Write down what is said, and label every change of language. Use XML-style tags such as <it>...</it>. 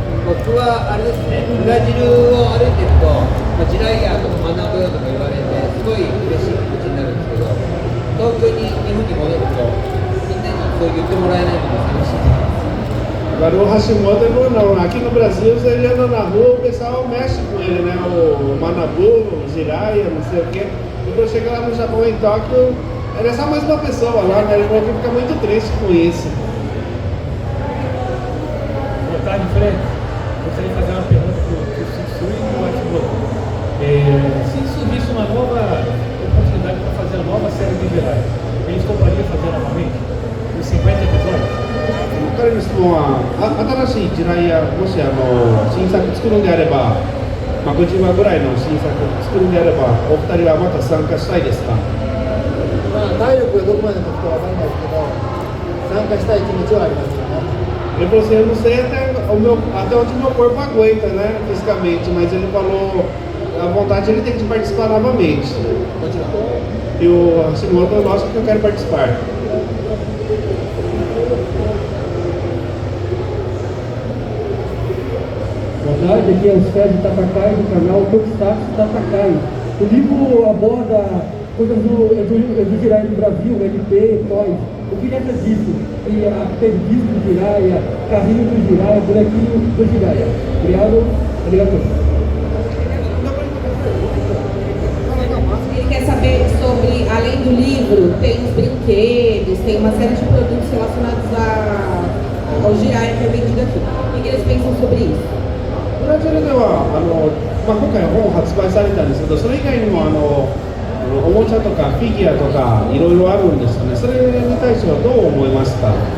<ja>僕はあれですね、ブラジルを歩いてると、ジライヤーとか学ぶよとか言われて、すごい嬉しい気持ちになるんですけど、東京に日本に戻ると、そう言ってもらえないのが寂しいです。</ja> <pt>Agora o Hashimoto ele falou, não, aqui no Brasil ele anda na rua, o pessoal mexe com ele, né? O Manabu, o Jiraiya, não sei o quê. E quando chega lá no Japão, em Tóquio, ele é só mais uma pessoa lá, né? Ele falou que fica muito triste com isso. Boa tarde, Fred. Gostaria de fazer uma pergunta para o Sensui e o Hashimoto. Se surgisse uma nova oportunidade para fazer a nova série de Jiraiya, eles topariam fazer novamente? Os 50 episódios?</pt> <ja>彼の質問は、新しいジライヤ、もし新作作るんであれば、50話ぐらいの新作作るんであれば、お二人はまた参加したいですか？まあ、体力がどこまで持つかわからないですけど、参加したい気持ちはありますよね。</ja> <pt>Ele falou assim, eu não sei até onde meu corpo aguenta, né, fisicamente, mas ele falou, a vontade ele tem de participar novamente. E o Hashimoto, lógico que eu quero participar. Boa tarde, aqui é o Sérgio Tapakai do canal Tokusatsu Tapakai. O livro aborda coisas do Jiraiya do Brasil, LP, Toys. O que nessa disso? E a perdiz do Jiraiya, carrinho do Jiraiya, bonequinho do Jiraiya. Obrigado. Ele quer saber sobre, além do livro, tem os brinquedos, tem uma série de produtos relacionados ao Jiraiya que é vendido aqui. O que eles pensam sobre isso?</pt> <ja>ブラジルでは今回本を発売されたんですけど、それ以外にもおもちゃとかフィギュアとかいろいろあるんですよね。それに対してはどう思いますか？</ja>